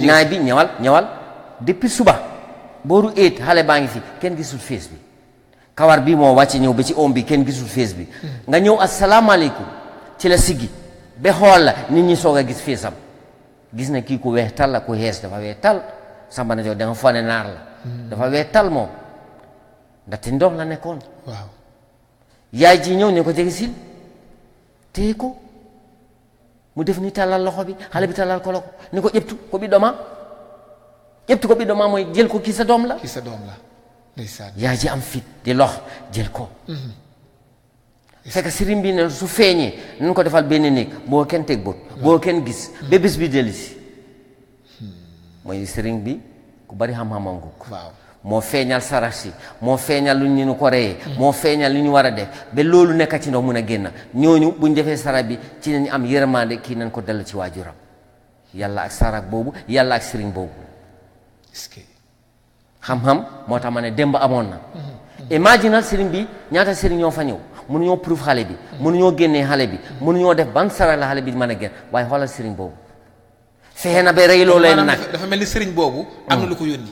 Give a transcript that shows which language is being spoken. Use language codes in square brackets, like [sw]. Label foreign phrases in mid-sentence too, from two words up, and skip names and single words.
[wo] naay bi ñëwal depuis suba booru 8 xale baa ngi fi kenn gisul face bi kawar bi moo wàcce ñëw ba ci oom bi kenn gisul face bi nga ñëw asalaamaaleykum ci la siggi ba xool la nit ñi soog a gis face am gis na kii ku weex tal la ku xees dafa weex tal Samba Najoor da nga foog ne naar la dafa weex tal moom ndaxte ndox la nekkoon waaw yaay ji ñëw ne ko jege sil téye ko mu def ni tàllal loxo bi xale bi tàllal ko loxo ni ko [ff] ƴettu ko ɓiɗɗo ma [wo] mooy jël ko kii sa doom la yaa ji am fit di lox jël ko fekk sëriñ bi ne su feeñee nañ ko defal benn néeg boo kenn teg bët boo kenn gis ba bés bi dellu si mooy sëriñ bi ku bari xam-xamam nguk moo feeñal sarax si moo feeñal lu ñu ko reyee moo feeñal lu ñu war a def ba loolu nekk ci ndox mun a génn ñooñu buñ defee sarax bi ci nañu am yërmande kii nañ ko dellu ci waajuram yàlla ak sarax boobu yàlla ak sëriñ boobu [fr] est-ce que [wo] xam-xam moo tax ma ne démb amoon na imaginal sëriñ bi ñaata sëriñ ñoo fa ñëw mënuñoo proof xale bi mënuñoo génnee xale bi mënuñoo def ban sara la xale bi mën a génn waaye xoolal sëriñ boobu fexe na ba rey loo leen nag dafa mel ni sëriñ boobu am na lu ko yónni